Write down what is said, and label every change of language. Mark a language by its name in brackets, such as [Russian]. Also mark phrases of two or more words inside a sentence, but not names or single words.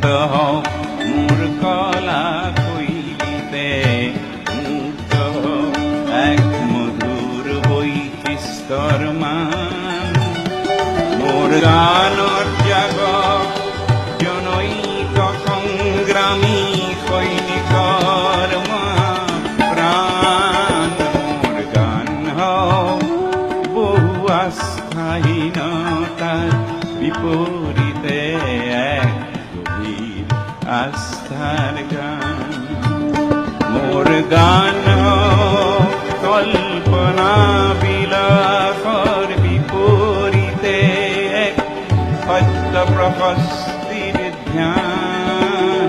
[Assamese] হোক, মোর কলা শৈলীতে মূর্ত এক মধুর বৈশিষ্ট্যর মান। মোর গানৰ জাগক জনৈক সংগ্ৰামী সৈনিকৰ প্ৰাণ। মোর গান বহু আস্থাহীনতার বিপরীতে এক গভীর আস্থার গান। মোর গান কল্পনা বিলাসর বিপরীতে এক সত্য প্রশস্তির ধ্যান।